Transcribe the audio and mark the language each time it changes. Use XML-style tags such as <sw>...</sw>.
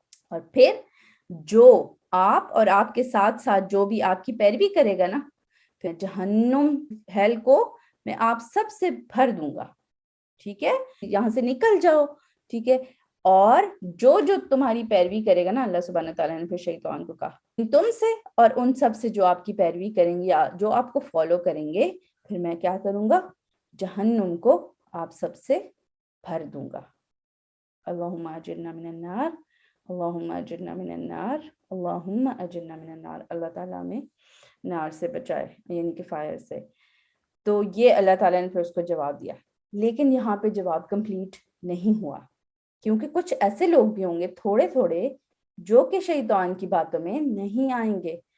<ur>اور پھر جو آپ اور آپ کے ساتھ ساتھ جو بھی آپ کی پیروی کرے گا نا, پھر جہنم ہیل کو میں آپ سب سے بھر دوں گا, ٹھیک ہے, یہاں سے نکل جاؤ, ٹھیک ہے. اور جو تمہاری پیروی کرے گا نا, اللہ سبحانہ تعالیٰ نے پھر شیطان کو کہا تم سے اور ان سب سے جو آپ کی پیروی کریں گے یا جو آپ کو فالو کریں گے, پھر میں کیا کروں گا, جہنم کو آپ سب سے بھر دوں گا.</ur> <ar>اللہم اجرنا من النار, اللہم اجرنا من النار, اللہم اجرنا من النار.</ar> <ur>اللہ تعالیٰ ہمیں نار سے بچائے, یعنی کہ فائر سے. تو یہ اللہ تعالیٰ نے پھر اس کو جواب دیا. لیکن یہاں پہ جواب کمپلیٹ نہیں ہوا, کیونکہ کچھ ایسے لوگ بھی ہوں گے تھوڑے تھوڑے جو کہ شیطان کی باتوں میں نہیں آئیں گے.</ur>